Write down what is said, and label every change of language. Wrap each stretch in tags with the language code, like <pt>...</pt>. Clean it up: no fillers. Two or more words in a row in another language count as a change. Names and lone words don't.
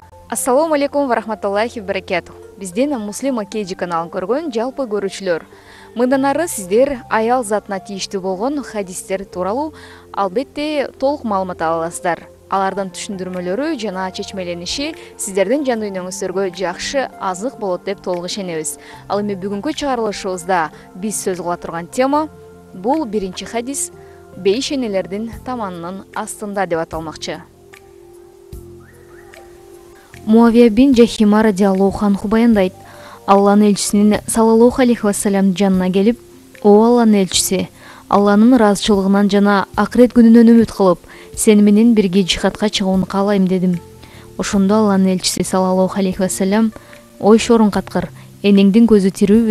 <ar>السلام عليكم ورحمة الله وبركاته.</ar> <ky>Бизден Муслим Акеджи каналын көргөн жалпы көрүүчүлөр. Мындан ары сиздер аял затына тийиштүү болгон хадистер тууралуу албетте толук маалымат ала аласыздар. Алардын түшүндүрмөлөрү жана чечмелениши сиздердин жан дүйнөңүздөргө жакшы азык болот деп толук ишенебиз. Ал эми бүгүнкү чыгарылышыбызда биз сөз кыла турган тема бул биринчи хадис бейиш энелердин таманынын астында деп аталмакчы. Муавия бин Жахима</ky> <ar>رضي الله عنه</ar> <ky>баяндайт: Алланын элчисинин</ky> <ar>صلى الله عليه وسلم</ar> <ky>жанына келип: "О Алланын элчиси, Алланын ыраазычылыгынан жана акырет күнүнөн үмүт кылып, сени менен бирге жихадка чыгууну каалайм" дедим. Ошондо Алланын элчиси</ky> <ar>صلى الله عليه وسلم:</ar> <ky>"Ой шорун каткыр, энеңдин көзү тирүүбү?"</ky>